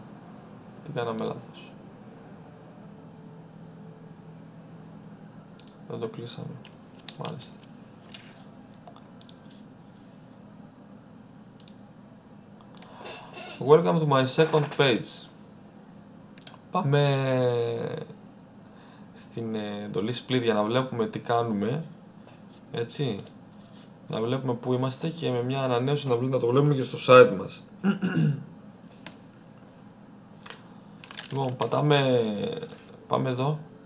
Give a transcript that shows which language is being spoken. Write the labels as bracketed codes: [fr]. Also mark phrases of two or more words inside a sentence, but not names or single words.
[el] Τι κάναμε λάθος. Δεν το κλείσαμε. Μάλιστα. [en] Welcome to my second page. [el] Πάμε στην εντολή split για να βλέπουμε τι κάνουμε. Έτσι. Να βλέπουμε πού είμαστε και με μια ανανέωση να το βλέπουμε και στο site μας. Λοιπόν, πάμε εδώ.